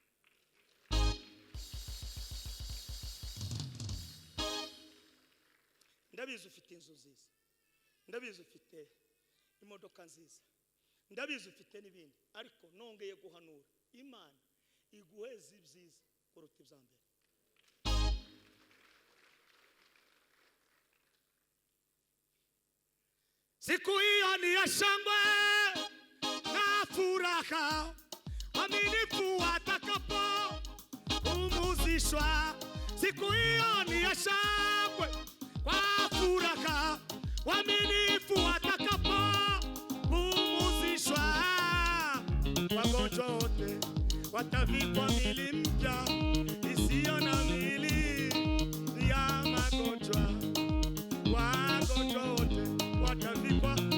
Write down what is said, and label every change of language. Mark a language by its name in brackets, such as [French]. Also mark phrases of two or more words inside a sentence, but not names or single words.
[Kinyarwanda] ndabizi ufite inzu nziza ndabizi ufite imodoka nziza ndabizi ufite n'ibindi ariko nongeye guhanura Imana iguheza ibyiza kuruta ibyambere [Swahili] siku hiyo ni ya shangwe na furaha waaminifu watakapo pumzishwa siku hiyo ni ya shangwe kwa furaha waaminifu watakapo pumzishwa wagonjwa wote watavikwa mili mpya isiyo na mili ya magonjwa wagonjwa wote watavikwa